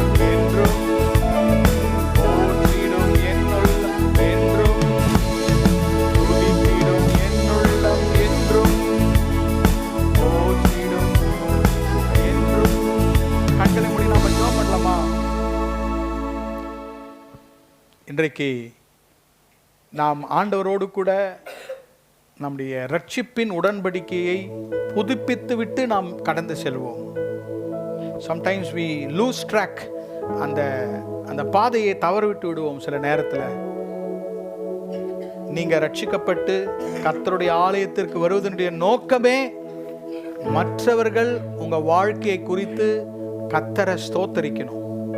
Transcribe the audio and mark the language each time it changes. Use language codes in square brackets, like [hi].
[ta] என்றும் போற்றிடும் என்னுள்ளம் என்றும், துதித்திடும் என்னுள்ளம் என்றும், போற்றிடும் என்றும். கண்களை மூடி நாம ஜெபம் பண்ணலாமா? இன்றைக்கு நாம் ஆண்டவரோடு கூட நம்முடைய ரட்சிப்பின் உடன்படிக்கையை புதுப்பித்து விட்டு நாம் கடந்து செல்வோம். [en] Sometimes we lose track. [ta] அந்த பாதையை தவறவிட்டு விடுவோம் சில நேரத்தில். நீங்க ரட்சிக்கப்பட்டு கர்த்தருடைய ஆலயத்திற்கு வருவதனுடைய நோக்கமே மற்றவர்கள் உங்க வாழ்க்கையை குறித்து கர்த்தரை ஸ்தோத்தரிக்கணும்.